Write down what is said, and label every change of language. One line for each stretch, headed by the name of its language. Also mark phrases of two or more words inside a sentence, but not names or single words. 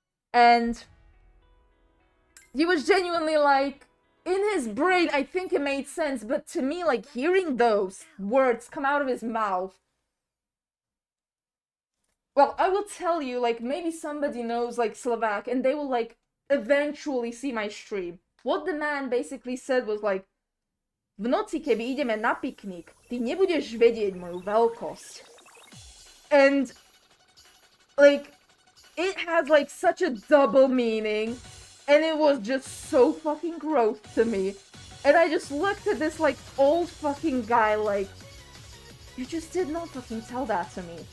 English: And he was genuinely like, in his brain, I think it made sense, but to me, like, hearing those words come out of his mouth, well, I will tell you, like, maybe somebody knows, like, Slovak, and they will, like, eventually see my stream. What the man basically said was, like,
Slovak: v noci, keby ideme na piknik, ty nebudeš vedieť moju veľkosť.
English: And, like, it has, like, such a double meaning, and it was just so fucking gross to me. And I just looked at this, like, old fucking guy, like, you just did not fucking tell that to me.